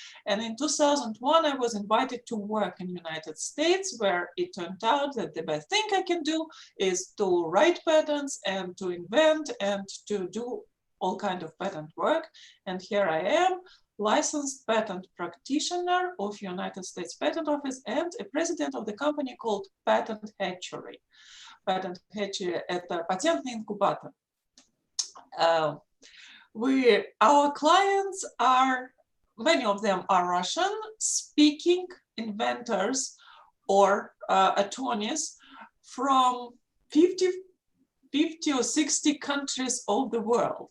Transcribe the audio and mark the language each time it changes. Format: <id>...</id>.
<en>And in 2001, I was invited to work in the United States, where it turned out that the best thing I can do is to write patents and to invent and to do all kinds of patent work. And here I am, licensed patent practitioner of United States Patent Office and a president of the company called Patent Hatchery.</en> <ru>Patent Hatchery – это патентный инкубатор.</ru> <en>Our clients are, many of them are Russian speaking inventors or attorneys from 50 or 60 countries of the world.</en>